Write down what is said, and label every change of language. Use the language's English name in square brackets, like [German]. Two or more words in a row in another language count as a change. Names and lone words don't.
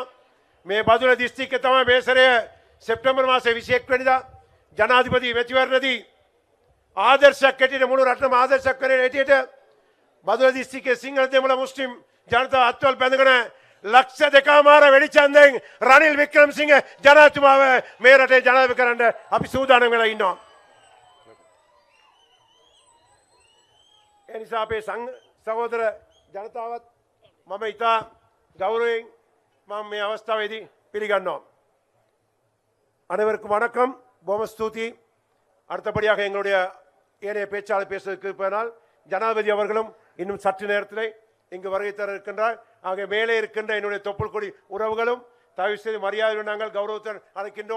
[Sinhala] මේ බදුල්ල දිස්ත්‍රික්කයේ තමයි මේ සැරේ සෙප්තැම්බර් මාසේ 21 වෙනිදා ජනාධිපති මැතිවරණදී ආදර්ශයක් හැටියට මුළු රටම ආදර්ශයක් කරගෙන හැටියට බදුල්ල දිස්ත්‍රික්කයේ සිංහල දෙමළ මුස්ලිම් ජනතාව අත්වල බැඳගෙන ලක්ෂ දෙකමාර වෙඩිචන්දෙන් රනිල් වික්‍රමසිංහ ජනාධිපතිතුමාව මේ රටේ ජනාධිපති කරන්න අපි සූදානම් වෙලා ඉන්නවා. ඒ නිසා අපේ සහෝදර ජනතාවත් මම ඉතා கௌரவයෙන් මම මේ අවස්ථාවේදී පිළිගන්නවා. [Tamil] அனைவருக்கும் வணக்கம். [Sinhala] බොහොම ස්තූති. [Tamil] அடுத்தபடியாக எங்களுடைய ஏனைய பேச்சாளர் பேசுவதற்கு பின்னால் ஜனாதிபதி அவர்களும் இன்னும் சற்று நேரத்தில் இங்கு வருகை தர இருக்கின்றார். ஆக மேலே இருக்கின்ற என்னுடைய தொப்புள் கொடி உறவுகளும் தயவு செய்து மரியாதையுடன் நாங்கள் கௌரவத்துடன் அழைக்கின்றோம்.